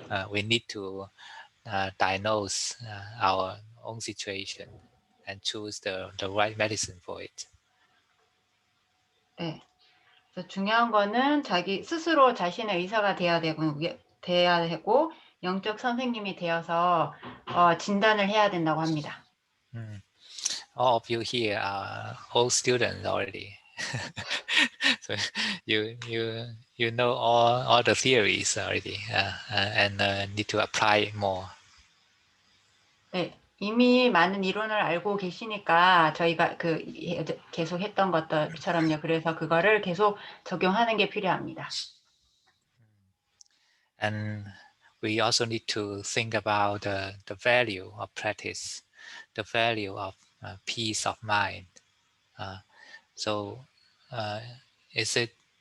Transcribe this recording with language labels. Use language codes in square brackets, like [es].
[en] We need to diagnose our own situation and choose the right medicine for it. [ko] 네. 그래서 중요한 거는 자기 스스로 자신의 의사가 돼야 되고 영적 선생님이 되어서 진단을 해야 된다고 합니다. [en] All of you here are old students already. So you know all the theories already, and need to apply it more. [ko] 네, 이미 많은 이론을 알고 계시니까 저희가 계속 했던 것들처럼요. 그래서 그거를 계속 적용하는 게 필요합니다. [en] And we also need to think about the value of practice, the value of peace of mind. So is it